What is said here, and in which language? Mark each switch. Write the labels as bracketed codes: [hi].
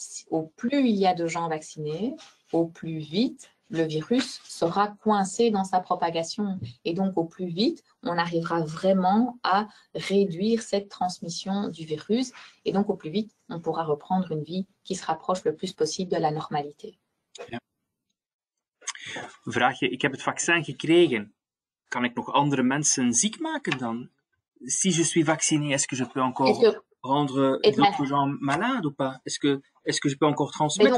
[fr] Au plus il y a de gens vaccinés, au plus vite le virus sera coincé dans sa propagation. Et donc, au plus vite, on arrivera vraiment à réduire cette transmission du virus. Et donc, au plus vite, on pourra reprendre une vie qui se rapproche le plus possible de la normalité. [nl] Ja. Vraagje, ik heb het vaccin gekregen. Kan ik nog andere mensen ziek maken dan? [fr] Si je suis vacciné, est-ce que je peux encore rendre d'autres gens malades ou pas? Est-ce que je peux encore transmettre